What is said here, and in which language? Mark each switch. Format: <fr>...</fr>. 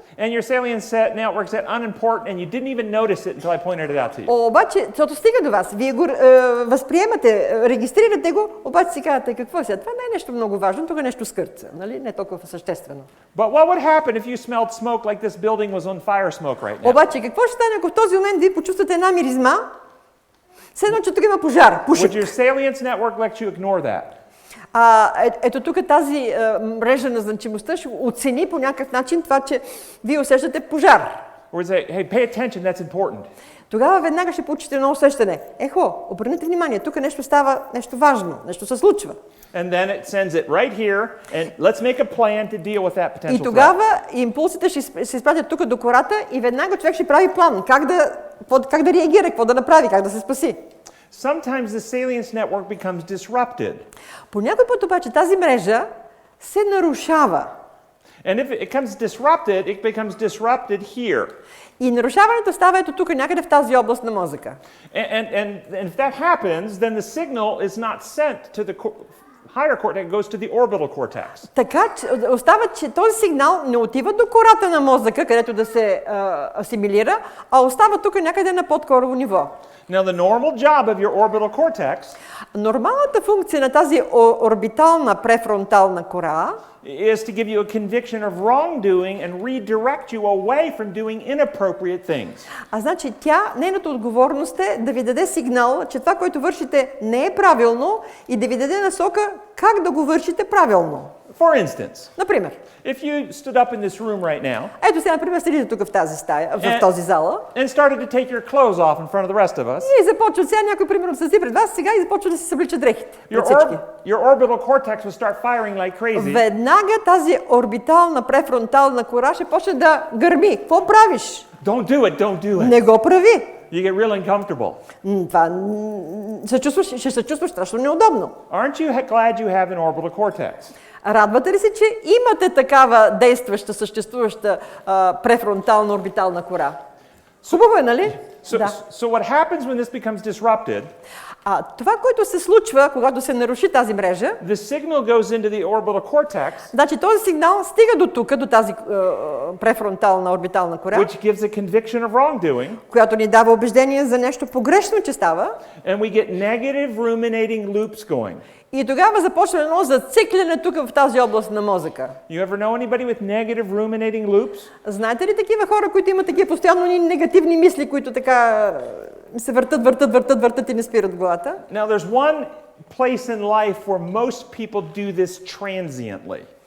<en>And your salience network is unimportant and you didn't even notice it until I pointed it out to you.</en> <bg>Обаче, защото стига до вас, вие го възприемате, регистрирате го, обаче си казвате, какво е сега? Това не е нещо много важно, тук е нещо скърца, нали? Не толкова съществено.</bg> <en>But what would happen if you smelled smoke like this building was on fire smoke right now?</en> <bg>Обаче, какво ще стане, ако в този момент вие почувствате една миризма, все едно, че тук има пожар, пушек.</bg> <en>Would your salience network let you ignore that?</en> <bg>Ето тук тази мрежа на значимостта ще оцени по някакъв начин това, че вие усещате пожар.</bg> <en>Or say, hey, pay attention, that's important.</en> <bg>Тогава веднага ще получите едно усещане. Обърнете внимание, тук нещо става, нещо важно, нещо се случва.</bg> <en>And then it sends it right here, and let's make a plan to deal with that potential</en> <bg>И тогава импулсите ще се изпратят тук до кората и веднага човек ще прави план, как да реагира, какво да направи, как да се спаси.</bg> <en>Sometimes the salience network becomes disrupted.</en> <bg>По някой път обаче тази мрежа се нарушава.</bg> <en>And if it becomes disrupted here.</en> <bg>И нарушаването става ето тук, някъде в тази област на мозъка.</bg> <en>And if that happens, then the signal is not sent to the higher cortex, it goes to the orbital cortex.</en> <bg>Така, остава, че този сигнал не отива до кората на мозъка, където да се асимилира, а остава тук някъде на подкорово ниво.</bg> <en>Now the normal job of your orbital cortex</en> <bg>Нормалната функция на тази орбитална префронтална кора</bg> <en>is to give you a conviction of wrongdoing and redirect you away from doing inappropriate things.</en> <bg>Значи нейната отговорност е да ви даде сигнал, че това, което вършите, не е правилно и да ви даде насока как да го вършите правилно.</bg> <en>For instance,</en> <bg>например,</bg> <en>if you stood up in this room right now,</en> <bg>ето сега, например, седите тук в тази стая, в този зала,</bg> <en>and started to take your clothes off in front of the rest of us,</en> <bg>и започва сега някой, примерно, седи пред вас, сега и започва да си съблича дрехите.</bg> <en>your orbital cortex will start firing like crazy.</en> <bg>Веднага тази орбитална префронтална кора ще почне да гърми. Какво правиш?</bg> <en>Don't do it.</en> <bg>Не го прави.</bg> <en>You get real uncomfortable.</en> <bg>Това ще се чувстваш страшно неудобно.</bg> <en>Aren't you glad you have an orbital cortex?</en> <bg>Радвате ли се, че имате такава действаща, съществуваща префронтална орбитална кора? Хубаво е, нали?</bg> <en>So what happens when this becomes disrupted?</en> <bg>Това, което се случва, когато се наруши тази мрежа,</bg> <en>the signal goes into the orbital cortex,</en> <bg>значи този сигнал стига до тук, до тази префронтална орбитална кора,</bg> <en>which gives a conviction of wrongdoing,</en> <bg>която ни дава убеждение за нещо погрешно, че става.</bg> <en>And we get negative ruminating loops going.</en> <bg>И тогава започва едно зацикляне тук в тази област на мозъка.</bg> <en>You ever know anybody with negative ruminating loops?</en> <bg>Знаете ли такива хора, които имат такива постоянно негативни мисли, които така се въртат и не спират главата?</bg> <en>Now there's one place in life where most people do this transiently.</en>